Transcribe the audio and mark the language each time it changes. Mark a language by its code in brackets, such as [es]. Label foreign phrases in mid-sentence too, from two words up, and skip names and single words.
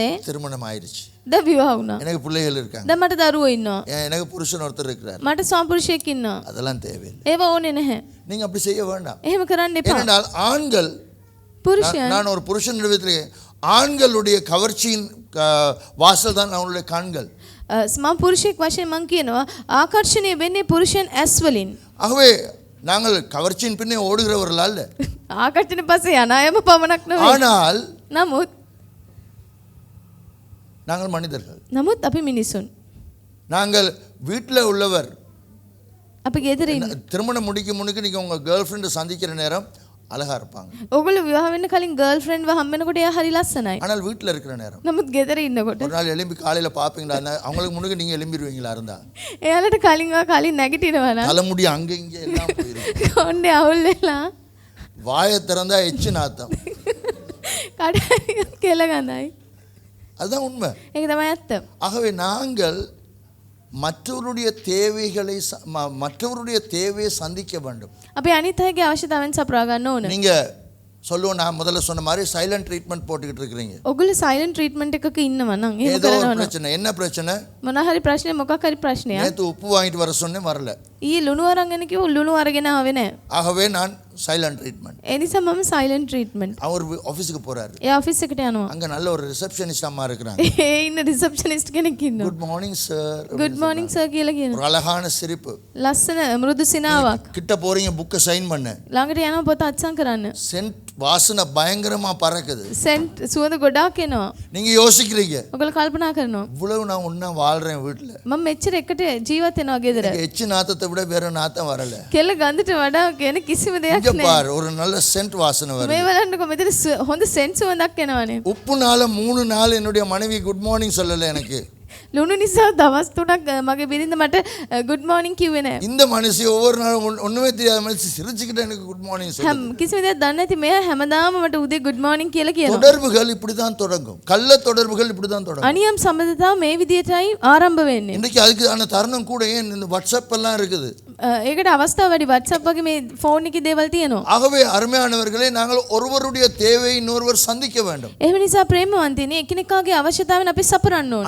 [ta] திருமணம் ஆயிடுச்சு, [si] දැන් විවාහ වුණා. [ta] எனக்கு பிள்ளைகள் இருக்காங்க, [si] දැන් මට දරුවෝ ඉන්නවා. [ta] எனக்கு புருஷன் ஒருத்தர் இருக்கிறார், [si] මට සාම්පුරුෂයෙක් ඉන්නවා. [ta] அதெல்லாம் தேவையில்லை. [si] ඒව ඕනේ නැහැ. [ta] நீங்க அப்படி செய்ய வேண்டாம். [si] එහෙම කරන්න එපා. [ta] ஏனென்றால் ஆண்கள், [si] පුරුෂයන් [ta] நான் ஒரு புருஷன் இடத்திலே ஆண்களுடைய கவர்ச்சியின் வாசல் தான் அவங்களுடைய கண்கள். [si] මම පුරුෂයෙක් වශයෙන් මම කියනවා ආකර්ෂණීය වෙන්නේ පුරුෂයන් ඇස් වලින්. [ta] ஆகவே நாங்கள் கவர்ச்சியின் பின்னே ஓடுகிறவர்கள் அல்ல. [si] ආකර්ෂණ පස්සේ යන අයම පමණක් නෙවෙයි. [ta] ஆனால் நாங்கள் மனிதர்கள். [si] නමුත් අපි මිනිසුන්. [ta] நாங்கள் வீட்டில் உள்ளவர் [si] අපි ගෙදර ඉන්න. [ta] திருமணம் முடிக்கும் முன்னுக்கு நீங்க உங்க [en] girl friend [ta] சந்திக்கிற நேரம் அழகா இருப்பாங்க. [si] ඔයගොල්ලෝ විවාහ වෙන්න කලින් [en] girl friend [si] හම්බ වෙනකොට එයා හරි ලස්සනයි. [ta] ஆனால் வீட்டில் இருக்கிற நேரம், [si] නමුත් ගෙදර ඉන්නකොට [ta] ஒரு நாள் எலும்பி காலையில் பார்ப்பீங்களா, அவங்களுக்கு முன்னுக்கு நீங்க எலும்பிடுவீங்களா இருந்தா [si] එයාලට කලින් නැගිටිනවා නම් [ta] தலைமுடி அங்கே இங்கே எல்லாம் போயிருக்கு, [si] කොණ්ඩේ අවුල් වෙලා [ta] வாயை திறந்தா எச்சு நாத்தம். [si] කඩ කෙල ගඳයි. [ta] அதுதான் உண்மை. [si] ඒක තමයි ඇත්ත. [ta] ஆகவே நாங்கள் மற்றவருடைய தேவையை சந்திக்க வேண்டும். [si] අපි අනිත් අයගේ අවශ්‍යතාවයන් සපුරා ගන්න ඕන. [ta] நீங்க சொல்லுவோம், நான் முதல்ல சொன்ன மாதிரி [en] silent treatment [ta] போட்டுக்கிட்டு இருக்கிறீங்க. [si] ඔගොල්ලෝ [en] silent treatment [si] එකක ඉන්නවා නම් එහෙම [ta] ஏதோ ஒரு [si] කරනවා නම් [ta] பிரச்சனை, என்ன பிரச்சனை? [si] මොනවා හරි ප්‍රශ්නේ මොකක් හරි ප්‍රශ්නයක්. [ta] நேற்று உப்பு வாங்கிட்டு வர சொன்னேன், வரல. [si] ඊයේ ලුණු අරන් එන්න කිව්ව ලුණු අරගෙන ආවේ නැහැ. [ta] ஆகவே நான் [en] silent treatment. [si] ඒ නිසා මම [en] silent treatment. [ta] அவர் ஆஃபீஸுக்கு போறாரு, [si] ඒ ඔෆිස් එකට යනවා. [ta] அங்க நல்ல ஒரு ரிசப்ஷனிஸ்ட் அம்மா இருக்கிறாங்க. [si] ඒ ඉන්න රිසෙප්ෂනිස්ට් කෙනෙක් ඉන්නවා. [en] good morning sir, good morning sir [si] කියලා කියනවා. [ta] ஒரு அழகான சிரிப்பு. [si] ලස්සන මෘදු සිනාවක්. [ta] கிட்ட போறீங்க, புக்கை சைன் பண்ண, [si] ළඟට යනවා පොත අත්සන් කරන්න. [ta] சென்ட் வாசனை பயங்கரமா பறக்குது. [si] සෙන්ට් සුවඳ ගොඩාක් එනවා. [ta] நீங்க யோசிக்கிறீங்க, [si] ඔයගොල්ලෝ කල්පනා කරනවා [ta] இவ்வளவு நான் ஒண்ணா வாழ்றேன் வீட்டுல, [si] මම මෙච්චර එකට ජීවත් වෙනවා ගෙදර. [ta] எச்சு நாத்தத்தை விட வேற நாத்தம் வரல. [si] කෙල ගඳට වඩා වෙන කිසිම දෙයක් [ta] இங்க [si] නැහැ. [ta] பாரு, ஒரு நல்ல சென்ட் வாசனை வருது. [si] මේ බලන්නකො මෙතන හොඳ සෙන්ට් සුවඳක් එනවානේ. [ta] உப்புனால 3 நாள் என்னுடைய மனைவி [en] good morning [ta] சொல்லல எனக்கு. [si] ලුණු නිසා දවස් 3ක් මගේ බිරිඳ මට [en] good morning [si] කිව්වේ නැහැ. [ta] இந்த மனுஷி ஒவ்வொரு நாளும் ஒண்ணுமே தெரியாத மனுஷி சிரிச்சுக்கிட்டு எனக்கு [en] good morning [ta] சொல்லுது. [si] කිසිම දෙයක් දන්නේ නැති මෙයා හැමදාම මට උදේ [en] good morning [si] කියලා කියනවා. [ta] தொடர்புகள் இப்படிதான் தொடங்கும். கள்ள தொடர்புகள் இப்படிதான் தொடங்கும். [si] අනියම් සම්බන්ධතාව මේ විදියටයි ආරම්භ වෙන්නේ. [ta] இன்னைக்கு அதுக்கான தருணம் கூட ஏன் இந்த வாட்ஸ்அப் எல்லாம் இருக்குது. [si] ඒකට අවස්ථාව වැඩි WhatsApp වගේ මේ ෆෝන් එකේ දේවල් තියෙනවා. [ta] ஆகவே அருமையானவர்களே நாங்கள் ஒருவருடைய தேவையை இன்னொருவர் சந்திக்க வேண்டும். [si] එහෙම නිසා ප්‍රේමවන්තයනි එකිනෙකාගේ අවශ්‍යතාවන් අපි සපුරන්න ඕන.